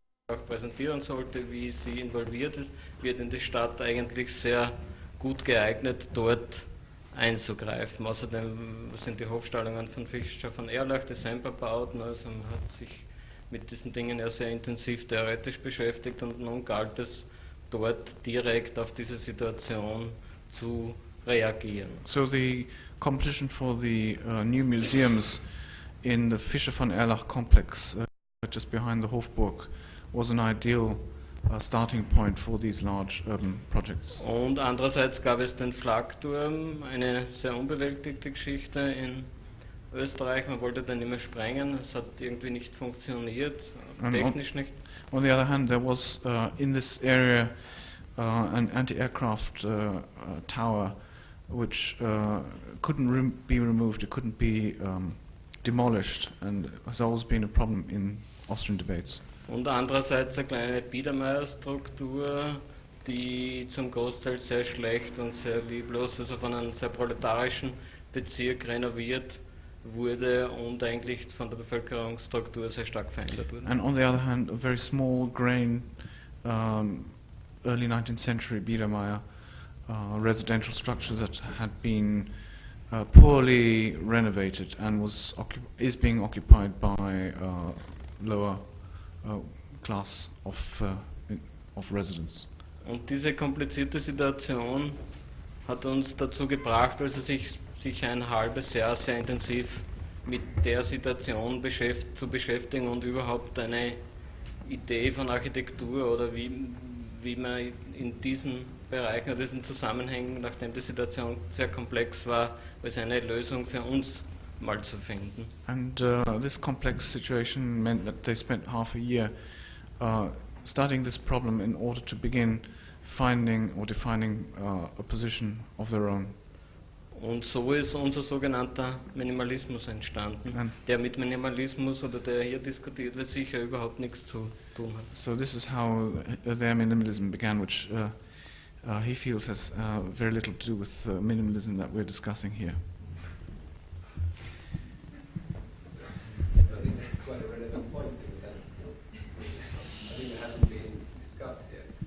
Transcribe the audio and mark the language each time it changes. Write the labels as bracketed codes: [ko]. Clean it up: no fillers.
[de] auch präsentieren sollte, wie sie involviert ist, wird in die Stadt eigentlich sehr gut geeignet, dort einzugreifen. Außerdem sind die Hofstallungen von Fischer von Erlach, die selber bauten, also man hat sich mit diesen Dingen ja sehr intensiv theoretisch beschäftigt und nun galt es, dort direkt auf diese Situation zu reagieren. [en] So the competition for the new museums in the Fischer von Erlach complex, just behind the Hofburg, was an ideal starting point for these large urban projects. [de] Und andererseits gab es den Flakturm, eine sehr unbewältigte Geschichte in Österreich. Man wollte den immer sprengen, es hat irgendwie nicht funktioniert, technisch nicht. [en] On the other hand, there was in this area an anti-aircraft tower which couldn't be removed, it couldn't be demolished, and has always been a problem in Austrian debates. [de] Und andererseits eine kleine Biedermeierstruktur, die zum Großteil sehr schlecht und sehr lieblos, also von einem sehr proletarischen Bezirk renoviert wurde und eigentlich von der Bevölkerungsstruktur sehr stark verändert wurde. [en] And on the other hand, a very small grain early 19th century Biedermeier residential structure that had been poorly renovated and is being occupied by lower class of residents. [de] Und diese komplizierte Situation hat uns dazu gebracht, also sich ein halbes Jahr sehr intensiv mit der Situation zu beschäftigen und überhaupt eine Idee von Architektur oder wie man in diesen Bereichen, oder diesen Zusammenhängen, nachdem die Situation sehr komplex war, als eine Lösung für uns mal zu finden. [en] And this complex situation meant that they spent half a year studying this problem in order to begin finding or defining a position of their own. [de] Und so ist unser sogenannter Minimalismus entstanden, der mit Minimalismus oder der hier diskutiert wird sicher überhaupt nichts zu tun hat. [en] So this is how their minimalism began, which he feels has very little to do with the minimalism that we're discussing here. I think that's quite a relevant point in a sense. I think it hasn't been discussed yet.